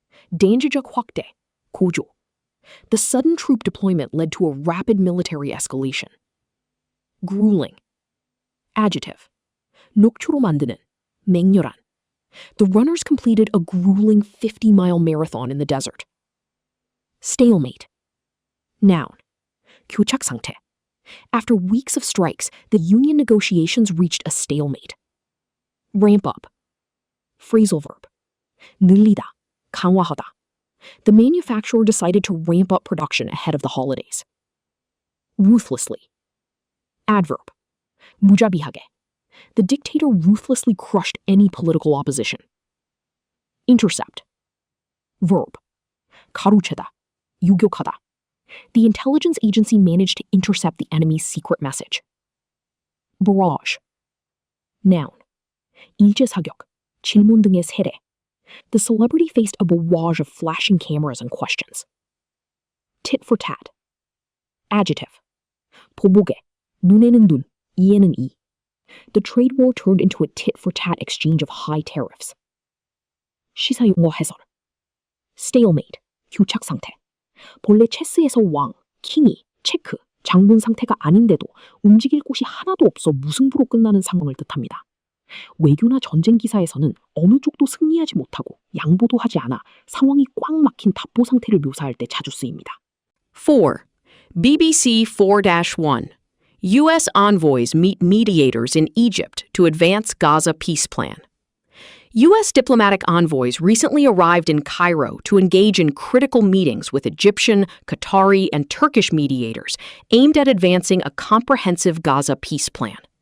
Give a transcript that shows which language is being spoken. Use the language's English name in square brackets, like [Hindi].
[English] danger [Korean] 적 확대, 고조. [English] The sudden troop deployment led to a rapid military escalation. Grueling. Adjective. [Korean] 녹초로 만드는, 맹렬한. [English] The runners completed a grueling 50-mile marathon in the desert. Stalemate. Noun. [Korean] 교착 상태. [English] After weeks of strikes, the union negotiations reached a stalemate. Ramp up. Phrasal verb. [Korean] 늘리다, 강화하다. [English] The manufacturer decided to ramp up production ahead of the holidays. Ruthlessly. Adverb. [Korean] 무자비하게. [English] The dictator ruthlessly crushed any political opposition. Intercept. Verb. [Korean] 가로채다, 유격하다. [English] The intelligence agency managed to intercept the enemy's secret message. Barrage. Noun. [Korean] 일제사격, 질문 등의 세례. [English] The celebrity faced a barrage of flashing cameras and questions. Tit for tat. Adjective. [Korean] 보복에, 눈에는 눈, 이에는 이. [English] The trade war turned into a tit-for-tat exchange of high tariffs. [Korean] 시사용어 해설. Stalemate, 교착 상태. 본래 체스에서 왕, 킹이, 체크, 장군 상태가 아닌데도 움직일 곳이 하나도 없어 무승부로 끝나는 상황을 뜻합니다. 외교나 전쟁 기사에서는 어느 쪽도 승리하지 못하고 양보도 하지 않아 상황이 꽉 막힌 답보 상태를 묘사할 때 자주 쓰입니다. [English] 4. BBC 4-1. U.S. envoys meet mediators in Egypt to advance Gaza peace plan. U.S. diplomatic envoys recently arrived in Cairo to engage in critical meetings with Egyptian, Qatari, and Turkish mediators aimed at advancing a comprehensive Gaza peace plan.